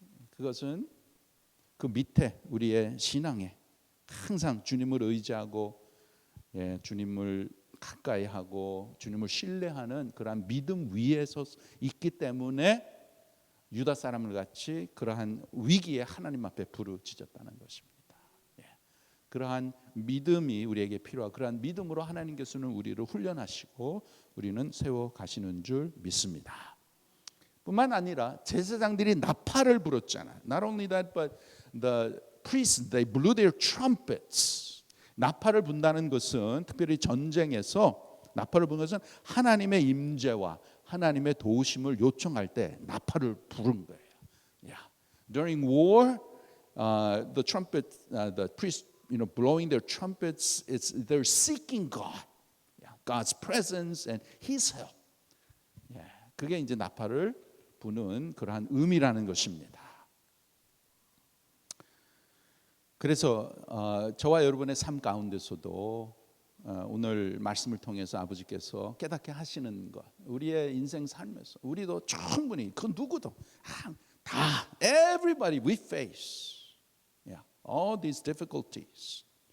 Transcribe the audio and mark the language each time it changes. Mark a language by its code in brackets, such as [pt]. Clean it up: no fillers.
[ko] 그것은 그 밑에 우리의 신앙에 항상 주님을 의지하고 주님을 가까이 하고 주님을 신뢰하는 그러한 믿음 위에서 있기 때문에 유다 사람을 같이 그러한 위기에 하나님 앞에 부르짖었다는 것입니다. 그러한 믿음이 우리에게 필요하고 그러한 믿음으로 하나님께서는 우리를 훈련하시고 우리는 세워 가시는 줄 믿습니다. 뿐만 아니라 제사장들이 나팔을 불었잖아요. [en] Not only that, but the priests they blew their trumpets. [ko] 나팔을 분다는 것은 특별히 전쟁에서 나팔을 부는 것은 하나님의 임재와 하나님의 도우심을 요청할 때 나팔을 부른 거예요. [en] During war, the priests, blowing their trumpets, they're seeking God, God's presence and His help. [ko] 그게 이제 나팔을 부는 그러한 의미라는 것입니다. 그래서 저와 여러분의 삶 가운데서도 오늘 말씀을 통해서 아버지께서 깨닫게 하시는 것, 우리의 인생 삶에서 우리도 충분히 그 누구도 다 [en] everybody we face all these difficulties.